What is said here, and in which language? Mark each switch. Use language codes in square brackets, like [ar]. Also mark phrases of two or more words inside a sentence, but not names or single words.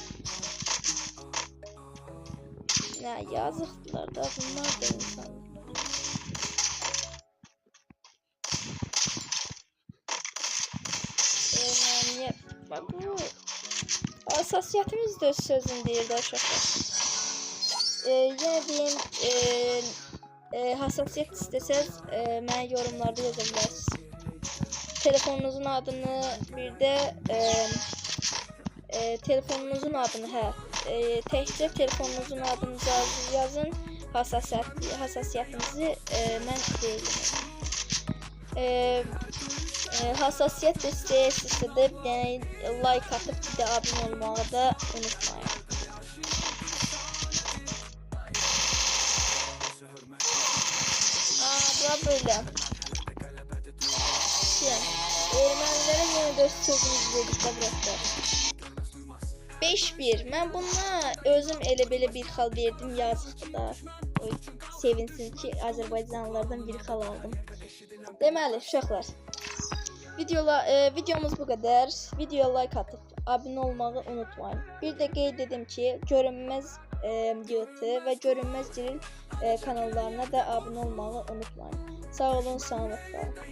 [az] Nə yazıqdılar da, bunlar da insan. Erməniyə bax bu hassasiyetimiz də öz sözün deyir də uşaqlar. [tr] Yine diyeyim hassasiyet isteseniz mənə yorumlarda yazabilirsiniz. [az] Telefonunuzun adını bir de telefonunuzun adını təkcə telefonunuzun adını yazın, hassasiyetinizi mən deyim. Hassasiyet istəyirsinizsə də bir dənə like atıp bir de abone olmağı da unutmayın. [tr] Böyle. Ermənilere yine de sözümüzü dedik de bıraktılar. 5-1. [az] Mən buna özüm elə belə bir xal verdim, yazıqdır da. Sevinsin ki Azərbaycanlılardan bir xal aldım. Deməli uşaqlar. [tr] Videomuz bu kadar. Videoya like atıp abone olmayı unutmayın. [az] Bir de qeyd edim ki, görünməz YouTube ve görünməz Ciril kanallarına da abone olmayı unutmayın. Sağ olun, sağlıkla.